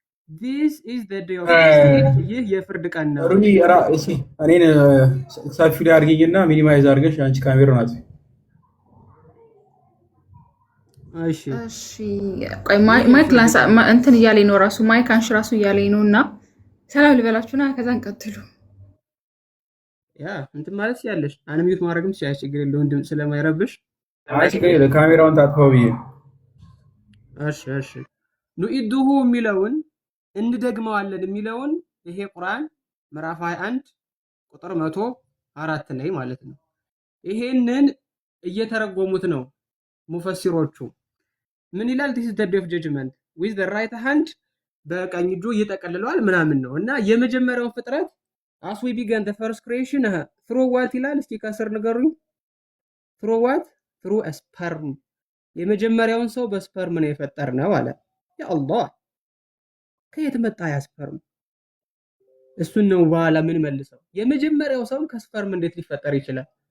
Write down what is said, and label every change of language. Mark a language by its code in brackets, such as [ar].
[en] this is the day of judgment [am] ይህ የፍርድ ቀን ነው። ሩኒ እሺ እኔን ሰፊ ላይ አድርጊኝና ሚኒማይዝ አድርገሽ አንቺ ካሜራውን አጥፊ። እሺ ቆይ ማይክ ላንሳ እንትን እያለኝ ነው ራሱ ማይክ አንሽ ራሱ እያለኝ ነውና ሰላም ልበላችሁና ከዛን ቀጥሉ። ያ እንትን ማለት ያለሽ አንሚዩት ማድረግም ሲያስቸግር የለውም ድምጽ ስለማይረብሽ አይ ካሜራውን ታጥፋው ብዬ። እሺ ኑኢዱሁ የሚለውን እንደግመዋለን የሚለውን ይሄ ቁርአን ምዕራፍ 21 ቁጥር 104 ላይ ማለት ነው። ይሄንን እየተረጎሙት ነው ሙፈሲሮቹ። ምን ይላል? [en] this is the day of judgment [am] with the right hand በቀኝ እጁ ይጠቀልለዋል ምናምን ነው እና የመጀመሪያው ፍጥረት [en] as we began the first creation through what [am] ይላል? እስቲ ከስር ንገሩኝ። [en] through what? through a sperm [am] የመጀመሪያውን ሰው በስፐርም ነው የፈጠርነው አለ። ያ አላህ ከየት መጣ ያ ስፐርም? እሱን ነው በኋላ ምን መልሰው የመጀመሪያው ሰው ከስፐርም እንዴት ሊፈጠር ይችላል?